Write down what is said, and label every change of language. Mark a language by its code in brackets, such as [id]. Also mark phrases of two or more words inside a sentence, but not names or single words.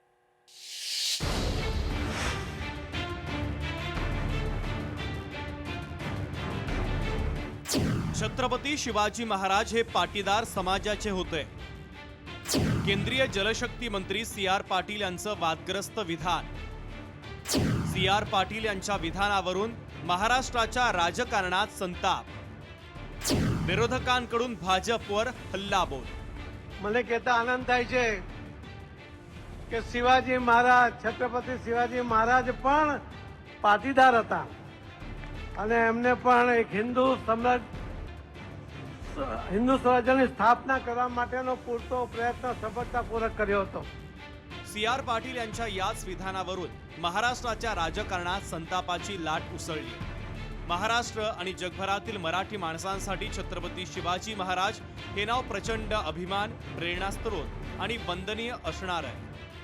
[mr] छत्रपती शिवाजी महाराज हे पाटीदार समाजाचे होते। केंद्रीय जलशक्ती मंत्री CR पाटील यांचं वादग्रस्त विधान। CR पाटील यांच्या विधानावरून महाराष्ट्राच्या राजकारणात संताप। विरोधकांकडून भाजपवर हल्लाबोल। [gu] મને કહેતા આનંદ થાય છે કે શિવાજી મહારાજ છત્રપતિ શિવાજી મહારાજ પણ પાટીદાર હતા અને એમને પણ એક હિન્દુ સ્વરાજ્યની સ્થાપના કરવા માટેનો પૂરતો પ્રયત્ન સફળતાપૂર્વક કર્યો હતો। [mr] CR पाटील यांच्या याच विधानावरून महाराष्ट्राच्या राजकारणात संतापाची लाट उसळली। महाराष्ट्र आणि जगभरातील मराठी माणसांसाठी छत्रपती शिवाजी महाराज हे नाव प्रचंड अभिमान, प्रेरणास्त्रोत आणि वंदनीय असणार आहे।